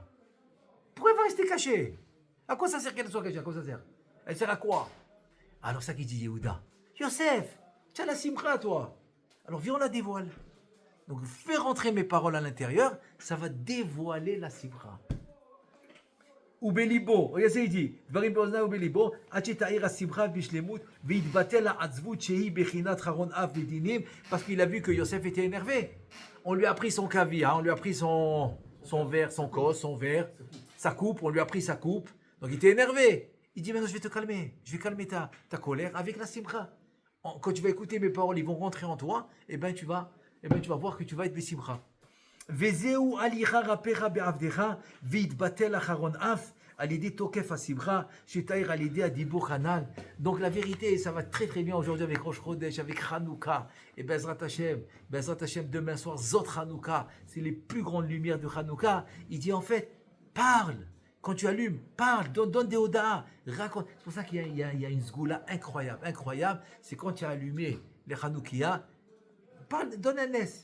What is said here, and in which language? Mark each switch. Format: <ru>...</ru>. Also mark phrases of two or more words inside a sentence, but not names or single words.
<fr>Pourquoi elle va rester cachée? À quoi ça sert qu'elle soit cachée? À quoi ça sert? Elle sert à quoi? Alors ça qui dit Yehuda. Yosef, tu as la simra toi. Alors viens on la dévoile. Donc fais rentrer mes paroles à l'intérieur, ça va dévoiler la simra.</fr> <he>ובליבו, רגע זה איתי, דברים באוזני ובליבו, עד שתאיר השמחה בשלמות, ויתבטל העצבות שהיא בחינת חרון אף בדינים,</he> <fr>parce qu'il a vu que Yosef était énervé. On lui a pris son caviar, on lui a pris son verre, son cos, son verre, sa coupe, on lui a pris sa coupe. Donc il était énervé. Il dit maintenant je vais te calmer, je vais calmer ta colère avec la simcha. Quand tu vas écouter mes paroles, ils vont rentrer en toi, et ben tu vas voir que tu vas être besimcha.</fr> <he>וזהו הליכה רפאך בעבדך, ויתבטל אחרון אף, על ידי תוקף השמחה, שתאיר על ידי הדיבור הנ"ל.</he> <fr>Donc la vérité, ça va très très bien aujourd'hui avec Rosh Chodesh, avec Hanouka, et</fr> <he>בעזרת השם,</he> <fr>demain soir, Zot Hanouka, c'est les plus grandes lumières de Hanouka. Il dit en fait, parle, quand tu allumes, parle, donne des odas, raconte. C'est pour ça qu'il y a une zgoula incroyable, c'est quand tu as allumé les Hanoukia, parle, donne un nes.</fr>